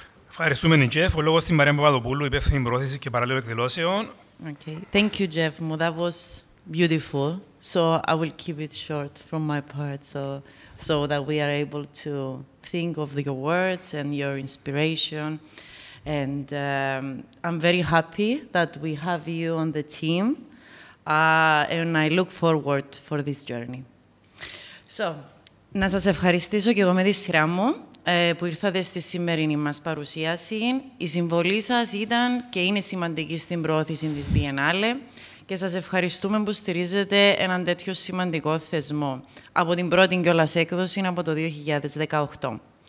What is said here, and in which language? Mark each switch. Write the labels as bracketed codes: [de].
[el] Ευχαριστούμε την Jeff. Ο λόγος στην Μαρία Παπαδοπούλου, υπεύθυνη προώθηση και παραλλήλων εκδηλώσεων. [en] Okay, thank you, Jeff. That was beautiful. So I will keep it short from my part, so that we are able to think of your words and your inspiration. And I'm very happy that we have you on the team, and I look forward for this journey. [el] So, να σας ευχαριστήσω και εγώ με τη σειρά μου που ήρθατε στη σημερινή μας παρουσίαση. Η συμβολή σας ήταν και είναι σημαντική στην προώθηση της Biennale και σας ευχαριστούμε που στηρίζετε έναν τέτοιο σημαντικό θεσμό από την πρώτη κιόλας έκδοση από το 2018.